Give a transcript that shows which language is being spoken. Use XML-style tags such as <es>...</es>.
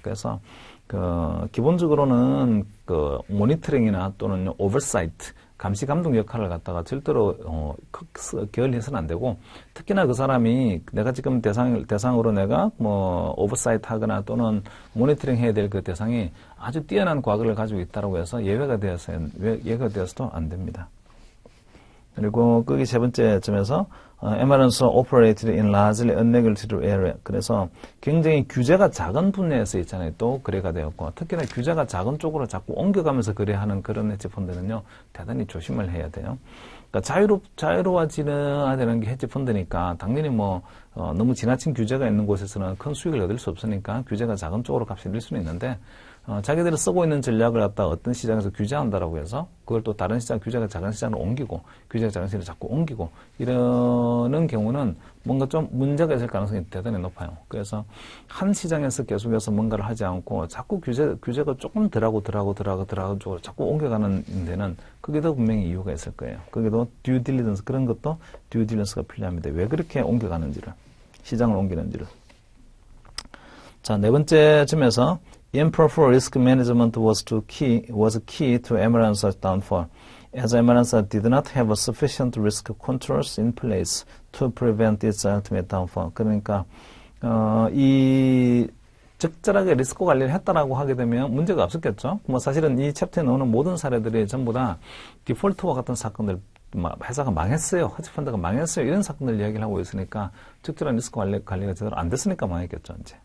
<ko>그래서 기본적으로는 모니터링이나 또는 오버사이트, 감시 감독 역할을 갖다가 절대로 게을리해서는 안 되고, 특히나 그 사람이 내가 지금 대상으로 내가 뭐 오버사이트 하거나 또는 모니터링 해야 될 그 대상이 아주 뛰어난 과거를 가지고 있다고 해서 예외가 되어서도 안 됩니다. 그리고 거기 세 번째 점에서</ko> <en>emergence operated in largely unregulated area.</en> <ko>그래서 굉장히 규제가 작은 분야에서 있잖아요. 또 거래가 되었고, 특히나 규제가 작은 쪽으로 자꾸 옮겨가면서 거래하는 그런 헤지펀드는요, 대단히 조심을 해야 돼요. 그러니까 자유로워지는 되는 게 헤지펀드니까 당연히 너무 지나친 규제가 있는 곳에서는 큰 수익을 얻을 수 없으니까 규제가 작은 쪽으로 값이 늘 수는 있는데, 자기들이 쓰고 있는 전략을 갖다 어떤 시장에서 규제한다라고 해서 그걸 또 다른 시장, 규제가 작은 시장으로 옮기고, 규제가 작은 시장으로 자꾸 옮기고, 이러는 경우는 뭔가 좀 문제가 있을 가능성이 대단히 높아요. 그래서 한 시장에서 계속해서 뭔가를 하지 않고 자꾸 규제가 조금 덜하고 쪽으로 자꾸 옮겨가는 데는 거기도 분명히 이유가 있을 거예요. 거기도 듀 딜리전스, 그런 것도 듀 딜리전스가 필요합니다. 왜 그렇게 옮겨가는지를, 시장을 옮기는지를. 자, 네 번째 점에서</ko> <en>improper risk management was key to Emerance's downfall, as Emerance did not have sufficient risk controls in place to prevent its ultimate downfall.</en> <ko>그러니까 이 적절하게 리스크 관리를 했다라고 하게 되면 문제가 없었겠죠. 뭐 사실은 이 챕터에 나오는 모든 사례들이 전부 다 디폴트와 같은 사건들, 회사가 망했어요, 헤지펀드가 망했어요, 이런 사건들 이야기를 하고 있으니까 적절한 리스크 관리가 제대로 안 됐으니까 망했겠죠, 이제.</ko>